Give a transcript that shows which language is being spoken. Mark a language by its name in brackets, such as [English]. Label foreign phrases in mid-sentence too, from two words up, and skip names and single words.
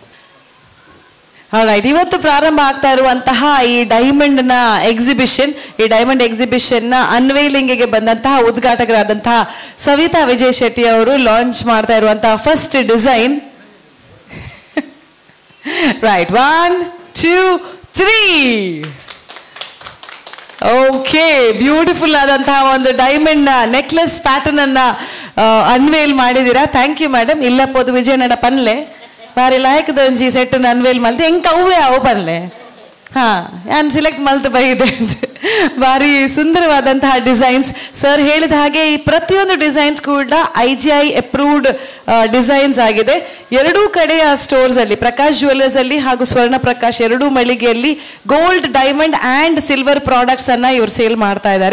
[Kannada] ಆಲ್ರೈಟ್, ಇವತ್ತು ಪ್ರಾರಂಭ ಆಗ್ತಾ ಇರುವಂತಹ ಈ ಡೈಮಂಡ್ ನ ಎಕ್ಸಿಬಿಷನ್, ಈ [English] diamond exhibition [Kannada] ನ ಅನ್ವೇಲಿಂಗ್ ಗೆ ಬಂದಂತಹ ಉದ್ಘಾಟಕರಾದಂತಹ ಸವಿತಾ ವಿಜಯ್ ಶೆಟ್ಟಿ ಅವರು ಲಾಂಚ್ ಮಾಡ್ತಾ ಇರುವಂತಹ [English] first design. [Kannada] ರೈಟ್, 1, 2, 3. ಓಕೆ, ಬ್ಯೂಟಿಫುಲ್ ಆದಂತಹ ಒಂದು ಡೈಮಂಡ್ ನ [English] necklace pattern [Kannada] ಅನ್ನ ಅನ್ವೇಲ್ ಮಾಡಿದೀರಾ. [English] thank you madam. [Tulu] ಇಲ್ಲ ಪೋದು ವಿಜಯನಡ ಪನ್ಲೆ ಬಾರಿ ಲಾಯಕದ ಒಂಜಿ ಸೆಟ್ ಅನ್ವೇಲ್ ಮಲ್ತೆ ಎಂಕ ಅವೇ ಅವು ಪನ್ಲೆ ನಾನು ಸಿಲೆಕ್ಟ್ ಮಲ್ತು ಬೈದೆ. [Kannada] ಭಾರಿ ಸುಂದರವಾದಂತಹ ಡಿಸೈನ್ಸ್. ಸರ್ ಹೇಳಿದ ಹಾಗೆ ಈ ಪ್ರತಿಯೊಂದು ಡಿಸೈನ್ಸ್ ಕೂಡ IGI [English] approved designs [Kannada] ಆಗಿದೆ. ಎರಡೂ ಕಡೆಯ ಸ್ಟೋರ್ಸ್ ಅಲ್ಲಿ, ಪ್ರಕಾಶ್ ಜ್ಯುವೆಲ್ಲರ್ಸ್ ಅಲ್ಲಿ ಹಾಗೂ ಸ್ವರ್ಣ ಪ್ರಕಾಶ್ ಎರಡೂ ಮಳಿಗೆಯಲ್ಲಿ [English] gold, diamond and silver products [Kannada] ಅನ್ನ ಇವರು ಸೇಲ್ ಮಾಡ್ತಾ ಇದ್ದಾರೆ.